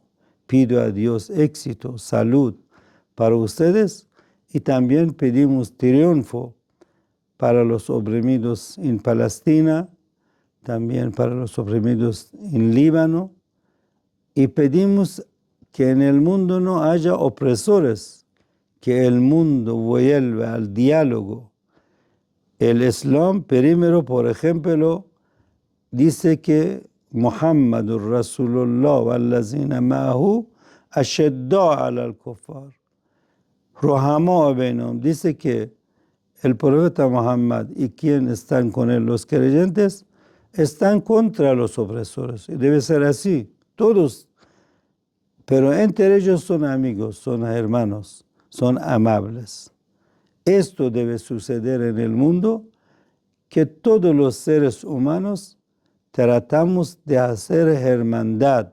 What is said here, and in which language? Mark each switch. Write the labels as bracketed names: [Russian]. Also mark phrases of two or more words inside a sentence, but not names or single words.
[Spanish] Pido a Dios éxito, salud para ustedes y también pedimos triunfo para los oprimidos en Palestina, también para los oprimidos en Líbano, y pedimos que en el mundo no haya opresores, que el mundo vuelva al diálogo. El Islam, primero, por ejemplo, dice que [Arabic] محمد رسول الله والذين معه أشداء على الكفار. رحماء بينهم. [Spanish] Dice que el profeta Muhammad y quienes están con él, los creyentes, están contra los opresores. Y debe ser así, todos. Pero entre ellos son amigos, son hermanos, son amables. Esto debe suceder en el mundo, que todos los seres humanos tratamos de hacer hermandad.